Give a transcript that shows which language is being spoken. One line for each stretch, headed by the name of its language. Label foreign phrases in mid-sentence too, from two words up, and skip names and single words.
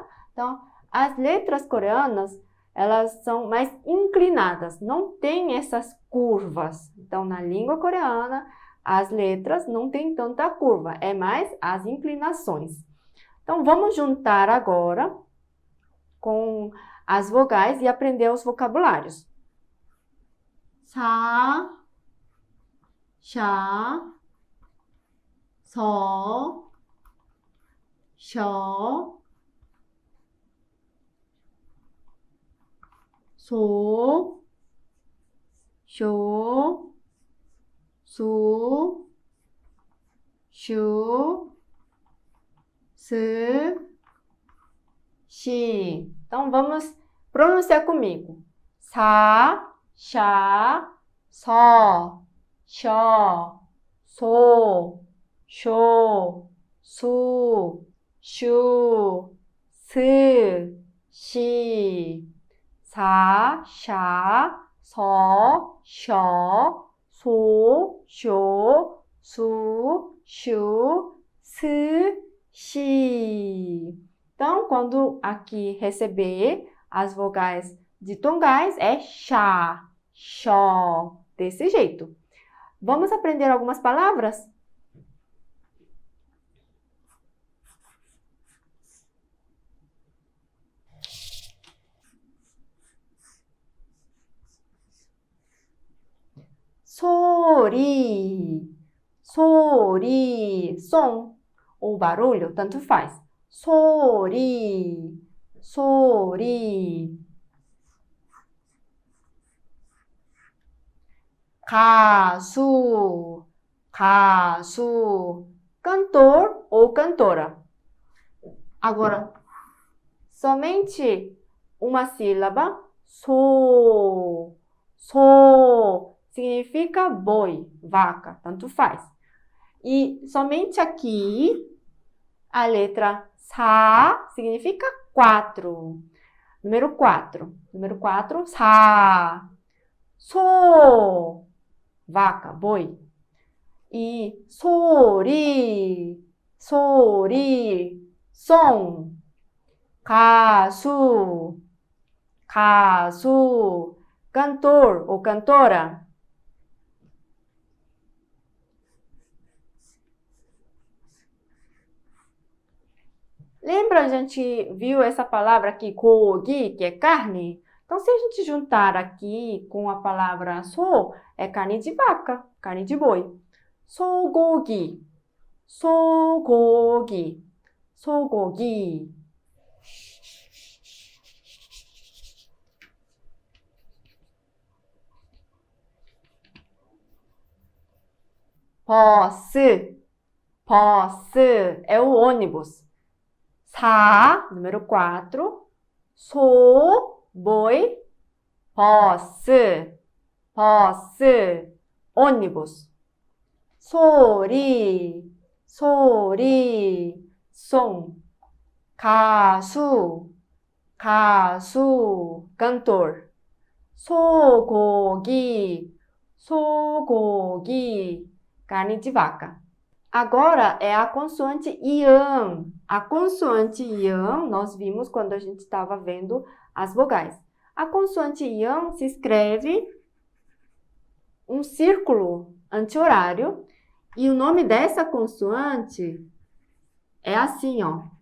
Portuguese: Então, as letras coreanas, elas são mais inclinadas. Não tem essas curvas. Então, na língua coreana, as letras não têm tanta curva, é mais as inclinações. Então, vamos juntar agora com as vogais e aprender os vocabulários.
Korean: 사, 샤, 서, 셔, 소, 쇼, 수, 슈, 스, xi.
Portuguese: Então, vamos pronunciar comigo.
Korean: 사, 샤, 서, 셔, 소, 쇼, 수, 슈, 스, xi. 사, 샤, 서, 셔, 소, 쇼, 수, 슈, 스, xi.
Portuguese: Então, quando aqui receber as vogais ditongais, é chá, xó, desse jeito. Vamos aprender algumas palavras?
Korean: 소리, 소리,
Portuguese: som ou barulho, tanto faz.
Korean: 소리, 소리. 가수, 가수,
Portuguese: cantor ou cantora. Agora, somente uma sílaba,
Korean: 소, 소,
Portuguese: significa boi, vaca, tanto faz. E somente aqui, a letra sa significa 4. Número 4. Número 4, sa. So, vaca, boi. E
Korean: 소리, 소리,
Portuguese: som.
Korean: 가수, 가수,
Portuguese: cantor ou cantora. Lembra, a gente viu essa palavra aqui, 고기, que é carne? Então, se a gente juntar aqui com a palavra 소, é carne de vaca, carne de boi.
Korean: 소고기, 소고기, 소고기. 버스, 버스
Portuguese: é o ônibus. 사, número 4, 소, boi,
Korean: 버스, 버스,
Portuguese: ônibus.
Korean: 소리, 소리, som. 가수, 가수, cantor. 소고기, 소고기,
Portuguese: carne de vaca. Agora é a consoante ian. A consoante ian nós vimos quando a gente estava vendo as vogais. A consoante ian se escreve um círculo anti-horário e o nome dessa consoante é assim, ó.